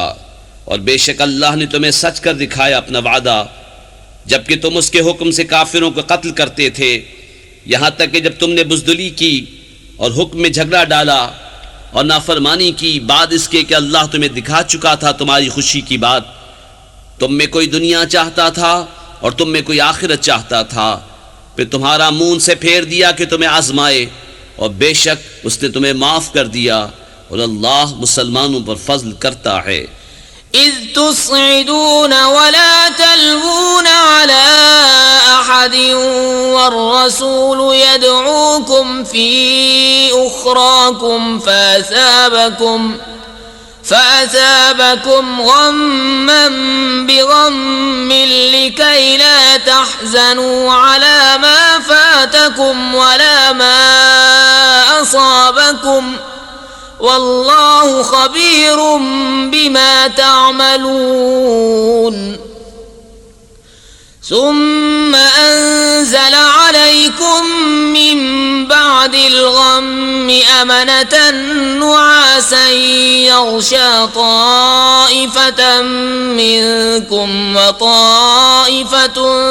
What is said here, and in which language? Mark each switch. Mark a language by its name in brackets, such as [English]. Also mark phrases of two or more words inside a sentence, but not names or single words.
[Hindi] और बेशक अल्लाह ने तुम्हें सच कर दिखाया अपना वादा, जबकि तुम उसके हुक्म से काफिरों को कत्ल करते थे, यहाँ तक कि जब तुमने बुज़दिली की और हुक्म में झगड़ा डाला और नाफरमानी की, बाद इसके कि अल्लाह तुम्हें दिखा चुका था तुम्हारी खुशी की बात। तुम में कोई दुनिया चाहता था और तुम में कोई आखिरत चाहता था, फिर तुम्हारा मुंह से फेर दिया कि तुम्हें आजमाए, और बेशक उसने तुम्हें माफ कर दिया, और अल्लाह मुसलमानों पर फजल करता है। [Arabic] إذ تصعدون ولا تلوون على أحد والرسول يدعوكم في أخراكم فأثابكم غما بغم لكي لا تحزنوا على ما فاتكم ولا ما أصابكم والله خبير بما تعملون. ثم أنزل عليكم من بعد الغم أمنة نعاسا يغشى طائفة منكم وطائفة